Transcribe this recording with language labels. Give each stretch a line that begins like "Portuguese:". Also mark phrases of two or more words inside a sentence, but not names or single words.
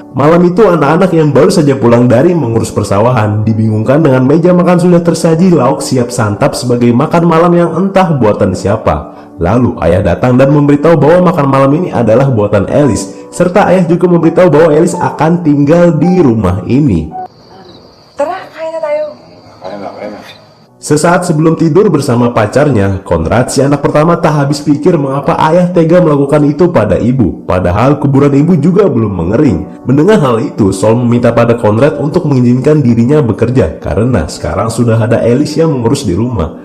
Indonesian: Malam itu anak-anak yang baru saja pulang dari mengurus persawahan dibingungkan dengan meja makan sudah tersaji lauk siap santap sebagai makan malam yang entah buatan siapa. Lalu ayah datang dan memberitahu bahwa makan malam ini adalah buatan Alice, serta ayah juga memberitahu bahwa Alice akan tinggal di rumah ini.
Filipino: Tara, kain na tayo. Kaya na.
Indonesian: Sesaat sebelum tidur bersama pacarnya, Conrad si anak pertama tak habis pikir mengapa ayah tega melakukan itu pada ibu. Padahal kuburan ibu juga belum mengering. Mendengar hal itu, Saul meminta pada Conrad untuk mengizinkan dirinya bekerja karena sekarang sudah ada Alice yang mengurus di rumah.